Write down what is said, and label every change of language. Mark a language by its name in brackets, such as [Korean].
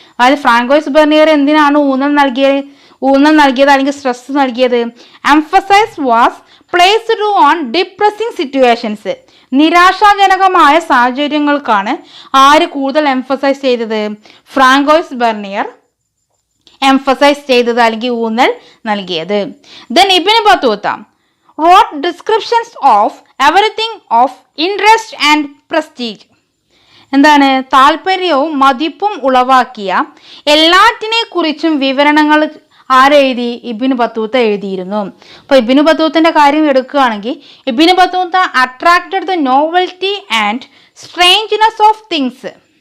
[Malayalam] അതായത് Francois vernier എന്തിനാണ് ഊന്നൽ നൽകിയത് അല്ലെങ്കിൽ സ്ട്രെസ് നൽകിയത്? [English] Emphasis was placed on depressing situations. [Malayalam] നിരാശാജനകമായ സാഹചര്യങ്ങൾക്കാണ് ആര് കൂടുതൽ എംഫസൈസ് ചെയ്തത്? ഫ്രാങ്കോയിസ് ബെർണിയർ എംഫസൈസ് ചെയ്തത് അല്ലെങ്കിൽ ഊന്നൽ നൽകിയത്. [English] Then Ibn Battuta wrote descriptions of everything of interest and prestige. [Malayalam] എന്താണ്? താല്പര്യവും മതിപ്പും ഉളവാക്കിയ എല്ലാറ്റിനെ കുറിച്ചും വിവരണങ്ങൾ ആരെഴുതി? ഇബ്നു ബത്തൂത്ത എഴുതിയിരുന്നു. അപ്പോൾ ഇബ്നു ബത്തൂത്തൻ്റെ കാര്യം എടുക്കുകയാണെങ്കിൽ Ibnu Battuta [English] Attracted the novelty and strangeness of things.